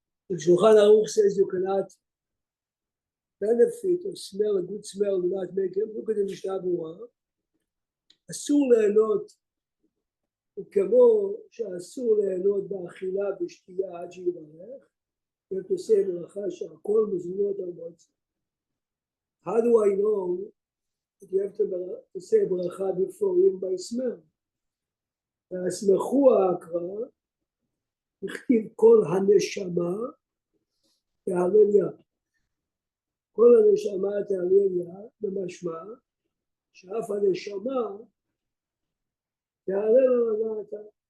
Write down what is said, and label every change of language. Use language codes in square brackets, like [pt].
[en] The Shulchan Aruch says you cannot benefit or smell a good smell do not make him. Look at the Mishnah Berurah. [he] אסור ליהנות וכמו שאסור ליהנות באכילה ושתייה עד שיברך, ותעשה ברכה שהכל מזונות על מועצה. [en] How do I know that you have to say ברכה before even by smell? [he] והסמכו ההקרא, הכתיב כל הנשמה תהלליה. כל הנשמה תהלליה, במשמע שאף הנשמה תהלל על הדעתה.